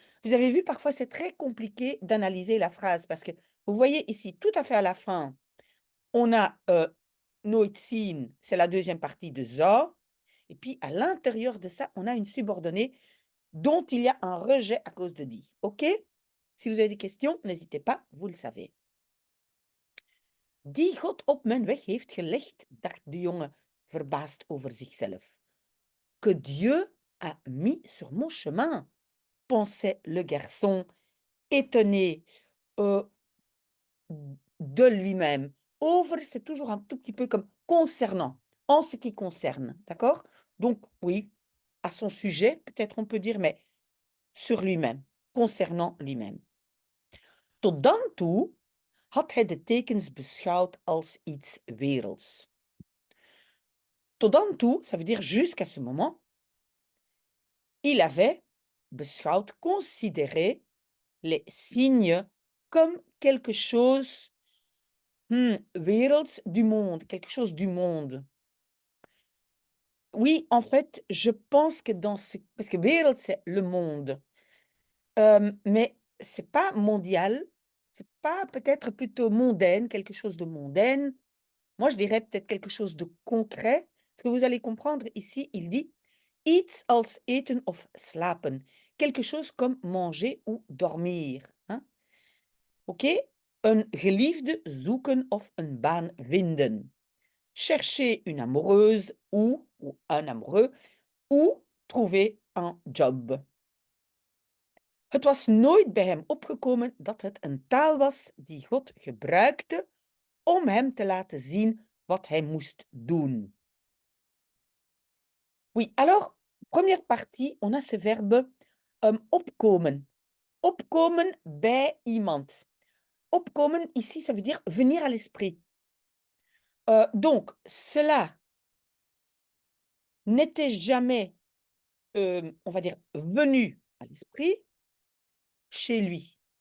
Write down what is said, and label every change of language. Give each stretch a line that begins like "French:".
French: Vous avez vu, parfois, c'est très compliqué d'analyser la phrase parce que vous voyez ici, tout à fait à la fin, on a
Dutch: nooit zien,
French: c'est la deuxième partie de zou. Et puis, à l'intérieur de ça, on a une subordonnée dont il y a un rejet à cause de dit. OK? Si vous avez des questions, n'hésitez pas, vous le savez.
Dutch: Die God op mijn weg heeft gelegd, dacht de jongen verbaasd over zichzelf.
French: Que Dieu a mis sur mon chemin, pensait le garçon, étonné de lui-même. Over, c'est toujours un tout petit peu comme concernant, en ce qui concerne, d'accord? Donc, oui, à son sujet, peut-être on peut dire, mais sur lui-même, concernant lui-même.
Dutch: Tot dan toe had hij de tekens beschouwd als iets werelds. Tot dan toe,
French: ça veut dire jusqu'à ce moment, il avait beschouwd, considéré les signes comme quelque chose werelds, du monde, quelque chose du monde. Oui, en fait, je pense que dans ce... Parce que wereld, c'est le monde. Mais c'est pas mondial, c'est pas peut-être plutôt mondaine, quelque chose de mondaine. Moi, je dirais peut-être quelque chose de concret. Parce que vous allez comprendre, ici, il dit
Dutch: iets als eten of slapen.
French: Quelque chose comme manger ou dormir. Hein? OK?
Dutch: Een geliefde zoeken of een baan vinden.
French: Chercher une amoureuse ou un amoureux ou trouver un job.
Dutch: Het was nooit bij hem opgekomen dat het een taal was die God gebruikte om hem te laten zien wat hij moest doen.
French: Oui, alors, première partie, on a ce verbe opkomen.
Dutch: Opkomen bij iemand.
French: Opkomen, ici, ça veut dire venir à l'esprit. Donc, cela n'était jamais, on va dire, venu à l'esprit chez lui.